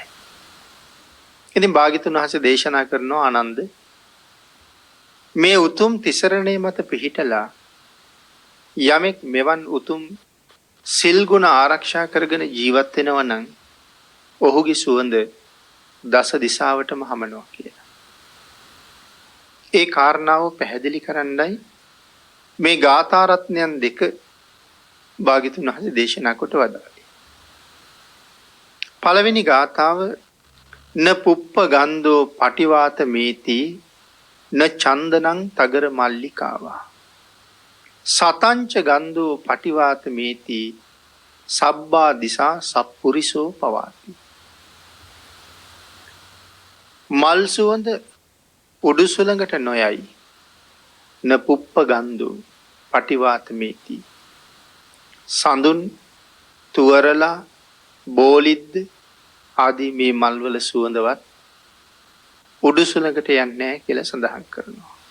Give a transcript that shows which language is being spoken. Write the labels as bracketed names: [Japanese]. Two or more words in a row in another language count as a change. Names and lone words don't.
[Sinhala] ඉතින් භාග්‍යතුන් වහන්සේ දේශනා කරනවා ආනන්ද මේ උතුම් තිසරණේ මත පිහිටලා යමෙක් මෙවන් උතුම් සිල් ගුණ ආරක්ෂා කරගෙන ජීවත් වෙනවා නම් ඔහුගේ සුවඳ දස දිසාවටම හමනවා කියලා. ඒ කාරණාව පැහැදිලි කරන්නයි මේ ගාථා රත්නයන් දෙක භාග්‍යතුන් වහන්සේ දේශනා කොට වදාළේ. [Pali] පළවෙනි ගාථාව න පුප්ප ගන්ධෝ පටිවාත මේති න චන්දනං තගර මල්ලිකාවා සතංච ගන්ධෝ පටිවාත මේති සබ්බා දිසා සප්පුරිසෝ පවාති. [Sinhala] මල් සුවඳ උඩු සුළඟට නොයයි [Pali] න පුප්ප ගන්ධෝ පටිවාත මේති [Sinhala] සඳුන් තුවරලා බෝලිද්ද ආදී මේ මල්වල සුවඳවත් උඩු සුළඟට යන්නේ නැහැ කියලා සඳහන් කරනවා.